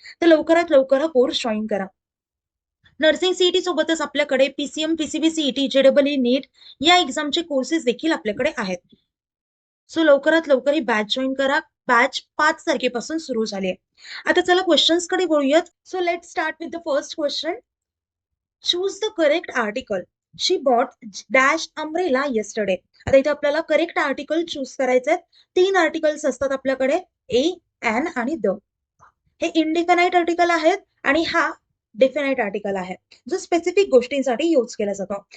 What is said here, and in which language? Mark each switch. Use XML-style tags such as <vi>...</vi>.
<mr>तर लवकरात लवकर हा कोर्स जॉईन करा. नर्सिंग सीईटी सोबतच आपल्याकडे पीसीएम, पीसीबी सीईटी, जेडबलई, नीट या एक्झामचे कोर्सेस देखील आपल्याकडे आहेत. सो लवकरात लवकर ही बॅच जॉईन करा. बॅच 5 तारखेपासून सुरू झाली आहे. आता चला क्वेश्चन्स कडे बोलूयात.</mr> <en>So let start with the first question. Choose the correct article. She bought dash umbrella yesterday.</en> <mr>आता इथे आपल्याला करेक्ट आर्टिकल चूज करायचे आहेत. 3 आर्टिकल्स असतात आपल्याकडे, ए, एन आणि द. हे इनडिफिनाइट आर्टिकल आहेत आणि हा डिफिनाइट आर्टिकल आहे, जो स्पेसिफिक गोष्टींसाठी यूज केला जातो.</mr>